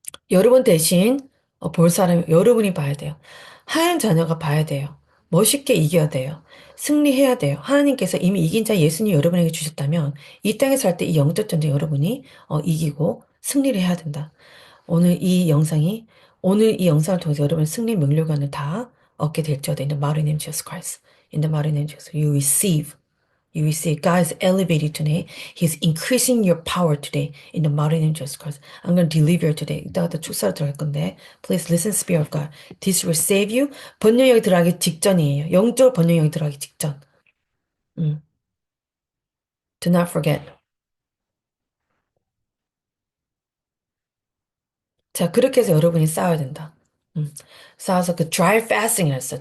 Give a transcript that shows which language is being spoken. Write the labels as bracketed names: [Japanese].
[Korean] 여러분 대신 볼 사람이 여러분이 봐야 돼요. 하얀 자녀가 봐야 돼요. 멋있게 이겨야 돼요. 승리해야 돼요. 하나님께서 이미 이긴 자 예수님 여러분에게 주셨다면 이 땅에 살 때 이 영적 전쟁 여러분이 이기고 승리를 해야 된다. 오늘 이 영상이 오늘 이 영상을 통해서 여러분 승리 명료관을 다 얻게 될지어다. [English] In the mighty name of Jesus Christ. In the mighty name of Jesus. You receive. God is elevating today. He's increasing your power today. In the mighty name of Jesus Christ. I'm going to deliver today. [Korean] 이따가 축사로 들어갈 건데. [English] Please listen, Spirit of God. This will save you. [Korean] 번영역이 들어가기 직전이에요. 영적 번영역이 들어가기 직전. [English] 음. Do not forget. [Korean] 자, 그렇게 해서 여러분이 싸워야 된다. 싸워서 그 dry fasting을 했어.